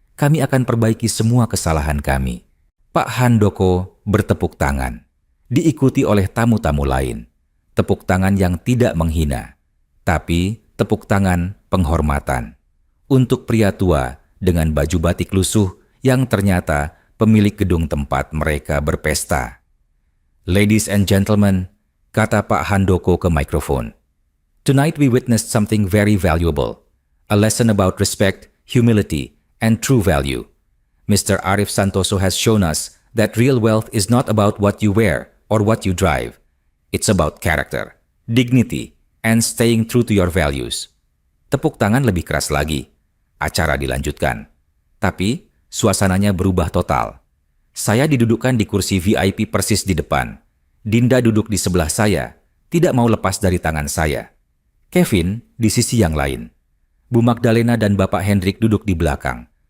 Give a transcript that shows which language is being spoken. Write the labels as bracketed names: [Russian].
[Indonesian] Kami akan perbaiki semua kesalahan kami. Pak Handoko bertepuk tangan, diikuti oleh tamu-tamu lain. Tepuk tangan yang tidak menghina, tapi tepuk tangan penghormatan. Untuk pria tua dengan baju batik lusuh yang ternyata pemilik gedung tempat mereka berpesta. [English] Ladies and gentlemen, [Indonesian] kata Pak Handoko ke mikrofon. [English] Tonight we witnessed something very valuable. A lesson about respect, humility, and true value. Mr. Arif Santoso has shown us that real wealth is not about what you wear or what you drive. It's about character, dignity, and staying true to your values. [Indonesian] Tepuk tangan lebih keras lagi. Acara dilanjutkan. Tapi, suasananya berubah total. Saya didudukkan di kursi VIP persis di depan. Dinda duduk di sebelah saya, tidak mau lepas dari tangan saya. Kevin di sisi yang lain. Bu Magdalena dan Bapak Hendrik duduk di belakang.